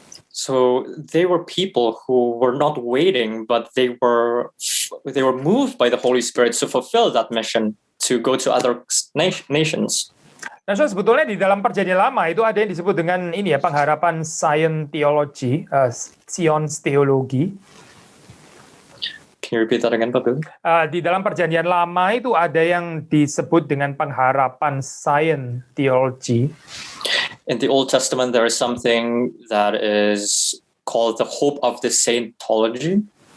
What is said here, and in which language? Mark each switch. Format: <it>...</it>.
<en>So they were people who were not waiting, but they were moved by the Holy Spirit to fulfill that mission to go to other nations.</en> <id>Nah, so sebetulnya di dalam Perjanjian Lama itu ada yang disebut dengan ini ya, pengharapan Science Theology, Science Theology.</id> <en>Can you repeat that again, Pak Billy?</en> <id>Di dalam Perjanjian Lama itu ada yang disebut dengan pengharapan Science Theology.</id> <en>In the Old Testament, there is something that is called the hope of the saintology.</en>